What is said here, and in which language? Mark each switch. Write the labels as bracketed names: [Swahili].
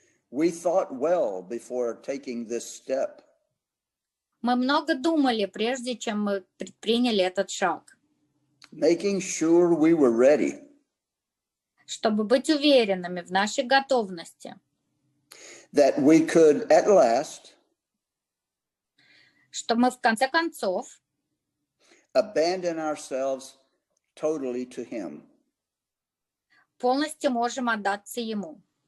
[English] we thought well before taking this step. [Russian] мы много думали, прежде чем мы предприняли этот шаг. [English] Making sure we were ready. [Russian] Чтобы быть уверенными в нашей готовности. [English] That we could at last [Russian] что мы в конце концов [English] abandon ourselves totally to him. [Russian] Полностью можем отдаться ему.